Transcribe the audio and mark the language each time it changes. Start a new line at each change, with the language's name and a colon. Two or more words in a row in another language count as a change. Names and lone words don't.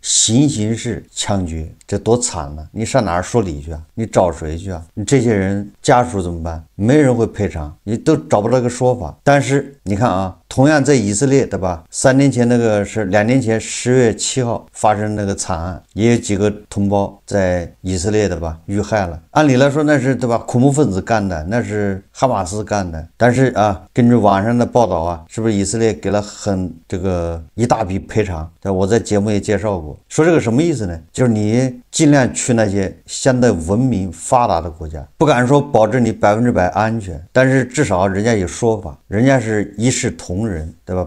Chinese: 行刑式槍決，這多慘呢！你上哪兒說理去啊？你找誰去啊？你這些人家屬怎麼辦？沒人會賠償，你都找不到個說法。但是你看啊，同樣在以色列，對吧？2年前10月7號發生那個慘案，也有幾個同胞在以色列的吧遇害了。按理來說那是對吧？恐怖分子幹的，那是哈馬斯幹的。但是啊，根據網上的報道啊，是不是以色列給了這個一大筆賠償？我在節目也介紹過。說這個什麼意思呢？就是你盡量去那些相對文明發達的國家，不敢說保證你100%安全，但是至少人家有說法，人家是一視同仁，對吧？